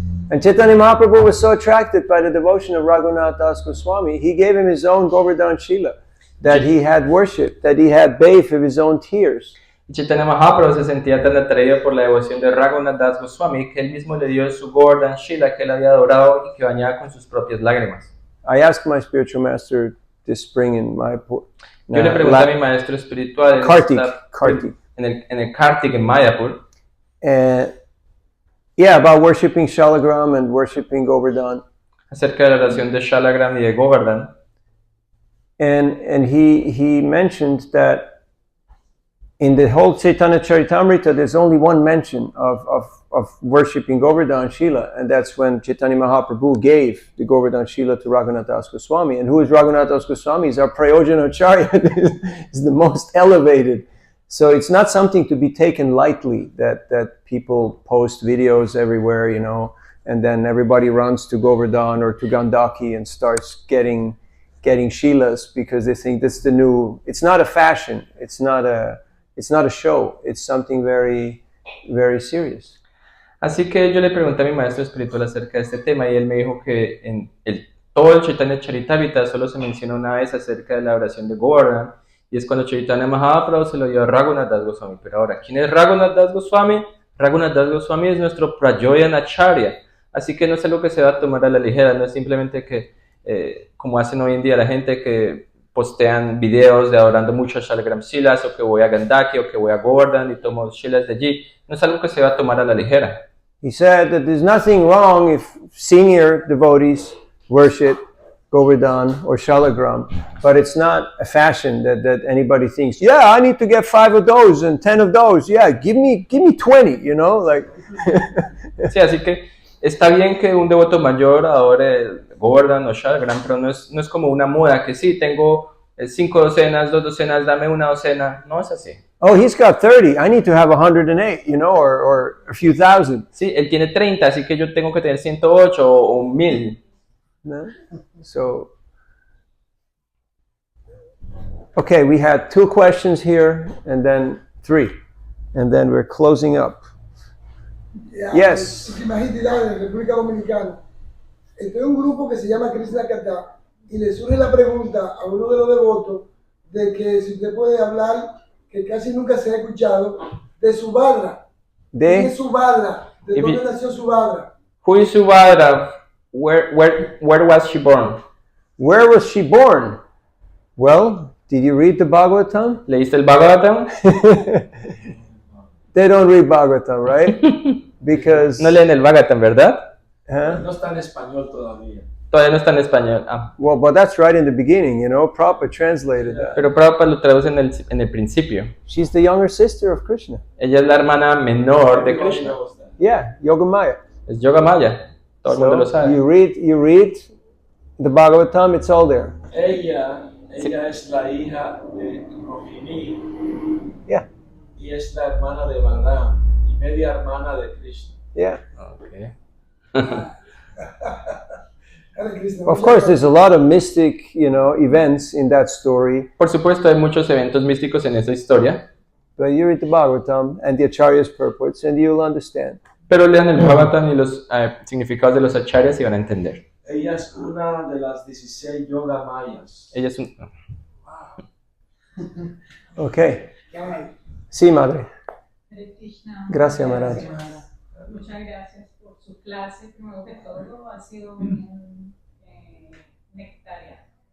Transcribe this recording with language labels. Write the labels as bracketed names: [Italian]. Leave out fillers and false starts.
[English] And Chaitanya Mahaprabhu was so attracted by the devotion of Raghunath Das Goswami, he gave him his own Govardhan Shila that he had worshipped, that he had bathed with his own tears. [Spanish] Chaitanya Mahaprabhu se sentía tan atraído por la devoción de Raghunath Das Goswami que él mismo le dio su Govardhan Shila que él había adorado y que bañaba con sus propias lágrimas. [English] I asked my spiritual master this spring in Mayapur. [Spanish] Yo le pregunté a mi maestro espiritual [English] Kartik. [Spanish] En el Kartik en Mayapur. [English] About worshipping Shalagram and worshipping Govardhan. [Spanish] Acerca de la oración de Shalagram y de Govardhan. [English] And he mentioned that in the whole Chaitanya Charitamrita, there's only one mention of worshipping Govardhan Shila, and that's when Chaitanya Mahaprabhu gave the Govardhan Shila to Raghunath Das Goswami. And who is Raghunath Das Goswami? He's our Prayojanacharya. He's the most elevated. So it's not something to be taken lightly that people post videos everywhere, and then everybody runs to Govardhan or to Gandaki and starts getting Shilas because they think this is the new. It's not a fashion. It's not a show. It's something very, very serious. [Spanish] Así que yo le pregunté a mi maestro espiritual acerca de este tema y él me dijo que en todo el Chaitanya Charitamrita solo se menciona una vez acerca de la oración de Govardhan, y es cuando Chaitanya Mahaprabhu se lo dio a Raghunath Das Goswami. Pero ahora, ¿quién es Raghunath Das Goswami? Raghunath Das Goswami es nuestro Prayojanacharya, así que no es algo que se va a tomar a la ligera, no es simplemente que, como hacen hoy en día la gente que postean videos de adorando mucho a Shalagram Shilas, o que voy a Gandaki, o que voy a Govardhan y tomo Shilas de allí, no es algo que se va a tomar a la ligera. [English] He said that there's nothing wrong if senior devotees worship Govardhan or Shalagram, but it's not a fashion that anybody thinks, yeah, I need to get 5 of those and 10 of those. Yeah, give me 20, you know, like. [Spanish] Sí, así que está bien que un devoto mayor adore Govardhan o Shalagram, pero no es como una moda que sí, tengo 5 docenas, 2 docenas, dame una docena. No es así. [English] Oh, he's got 30. I need to have 108, you know, or a few thousand. [Spanish] Sí, él tiene 30, así que yo tengo que tener 108 o 1000. No? [English] So, okay, we had 2 questions here and then 3, and then we're closing up. Yes. [Spanish] Imagínate, República Dominicana. Estoy en un grupo que se llama Krishna Kata y le surge la pregunta a uno de los devotos de que si usted puede hablar, que casi nunca se ha escuchado, de Subhadra. ¿Quién es Subhadra? ¿De dónde nació Subhadra? [English] Who is Subhadra? Where was she born? Where was she born? Well, did you read the Bhagavatam? [Spanish] ¿Leíste el Bhagavatam? [English] They don't read Bhagavatam, right? Because [Spanish] No leen el Bhagavatam, ¿verdad? No está en español todavía. Todavía no está en español. Ah. [English] well, but that's right in the beginning, you know. Prabhupada translated that. [Spanish] Pero Prabhupada lo traduce en el principio. [English] She's the younger sister of Krishna. [Spanish] Ella es la hermana menor de Krishna. [English] Yeah, Yogamaya. [Spanish] Es Yogamaya. Todo el mundo lo [English] So [Spanish] sabe. [English] you read the Bhagavatam, it's all there. [Spanish] Ella es la hija de Rohini [English] Yeah, [Spanish] y es la hermana de Balaram y media hermana de Krishna. [English] yeah. Okay. Hare Krishna. Of course, there's a lot of mystic, you know, events in that story. [Spanish] Por supuesto, hay muchos eventos místicos en esa historia, [English] But you read the Bhagavatam and the Acharya's purports, and you'll understand. [Spanish] pero lean el Bhagavatam y los significados de los acharyas y van a entender. Ella es una de las 16 yoga mayas. Ella es un... [English] Okay. [Spanish] Ay, Sí, madre. Hare Krishna. Gracias, Maharaj. Muchas gracias por su clase. Primero que todo, ha sido un nectaria.